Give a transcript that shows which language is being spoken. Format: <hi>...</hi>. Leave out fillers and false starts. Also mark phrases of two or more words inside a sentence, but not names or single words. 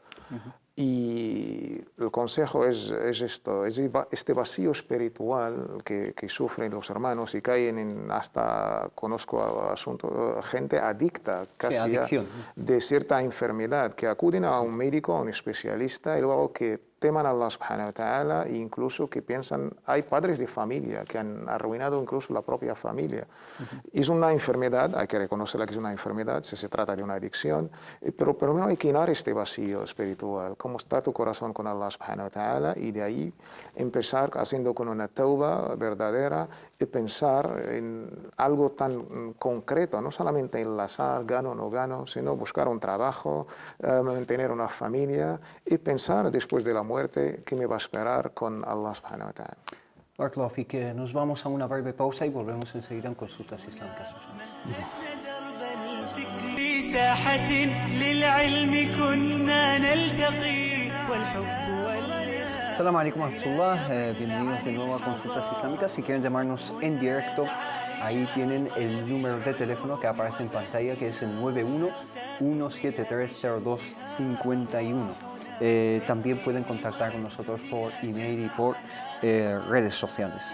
<es>Y el consejo es esto, es este vacío espiritual que sufren los hermanos y caen conozco gente adicta, casi ya, de cierta enfermedad, que acuden a un médico, a un especialista, y luego que teman a</es> <ar>الله سبحانه وتعالى</ar> <es>e incluso que piensan, hay padres de familia que han arruinado incluso la propia familia. Es una enfermedad, hay que reconocerla que es una enfermedad, si se trata de una adicción, pero primero hay que llenar este vacío espiritual, cómo está tu corazón con</es> <ar>الله سبحانه وتعالى,</ar> <es>y de ahí empezar haciendo con una tauba verdadera y pensar en algo tan concreto, no solamente enlazar gano o no gano, sino buscar un trabajo, mantener una familia y pensar después de la muerte qué me va a esperar con</es> <ar>الله سبحانه وتعالى. بارك الله فيك,</ar> <es>nos vamos a una breve pausa y volvemos enseguida en Consultas Islámicas.</es> <ar>في ساحة للعلم كنا نلتقي والحب والإخلاص. السلام عليكم ورحمة الله,</ar> <es>bienvenidos de nuevo a Consultas Islámicas. Si quieren llamarnos en directo, ahí tienen el número de teléfono que aparece en pantalla, que es el 91-173-0251. También pueden contactar con nosotros por email y por redes sociales.</es>